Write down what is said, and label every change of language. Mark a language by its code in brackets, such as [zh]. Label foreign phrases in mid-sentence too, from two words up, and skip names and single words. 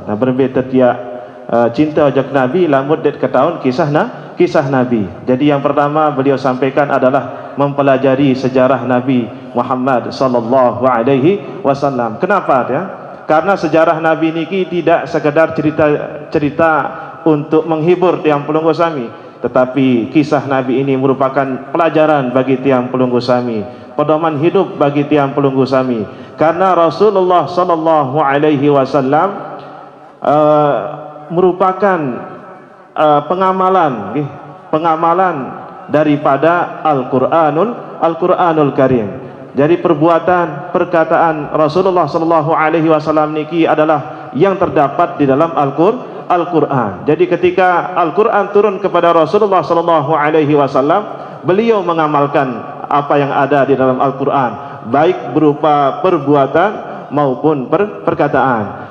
[sas] Nah, berbeda tiap cinta ojak Nabi lamut det ketahuan kisah Nabi. [id] Jadi yang pertama beliau sampaikan adalah mempelajari sejarah Nabi Muhammad [ar] صلى الله عليه وسلم. [id] Kenapa ya? Karena sejarah Nabi niki tidak sekedar cerita untuk menghibur [sas] tiang pelunggu sami, [id] tetapi kisah Nabi ini merupakan pelajaran bagi [sas] tiang pelunggu sami, [id] pedoman hidup bagi [sas] tiang pelunggu sami. [id] Karena Rasulullah [ar] صلى الله عليه وسلم [id] merupakan pengamalan daripada [ar] القرآن الكريم. [id] Jadi perbuatan, perkataan Rasulullah [ar] صلى الله عليه وسلم [id] niki adalah yang terdapat di dalam Al-Qur'an. Jadi ketika Al-Qur'an turun kepada Rasulullah [ar] صلى الله عليه وسلم, [id] beliau mengamalkan apa yang ada di dalam Al-Qur'an, baik berupa perbuatan maupun perkataan.